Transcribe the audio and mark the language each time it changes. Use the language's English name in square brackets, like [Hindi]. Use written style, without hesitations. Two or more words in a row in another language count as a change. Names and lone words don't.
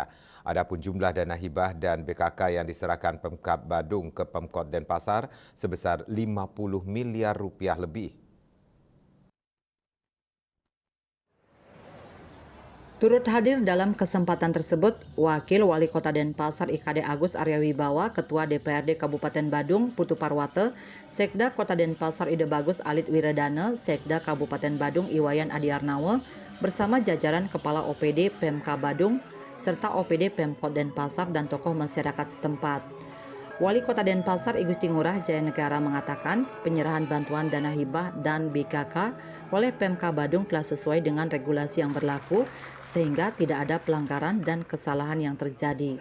[Indonesian] Adapun jumlah dana hibah dan BKK yang diserahkan Pemkab Badung ke Pemkot Denpasar sebesar 50 miliar rupiah lebih. Turut hadir dalam kesempatan tersebut, Wakil Wali Kota Denpasar IKD Agus Arya Wibawa, Ketua DPRD Kabupaten Badung Putu Parwate, Sekda Kota Denpasar Ide Bagus Alit Wiredana, Sekda Kabupaten Badung Iwayan Adiarnawa, bersama jajaran Kepala OPD PMK Badung, serta OPD Pemkot Denpasar dan tokoh masyarakat setempat. Wali Kota Denpasar Igusti Ngurah Jaya Negara mengatakan penyerahan bantuan dana hibah dan BKK oleh Pemka Badung telah sesuai dengan regulasi yang berlaku sehingga tidak ada pelanggaran dan kesalahan yang terjadi.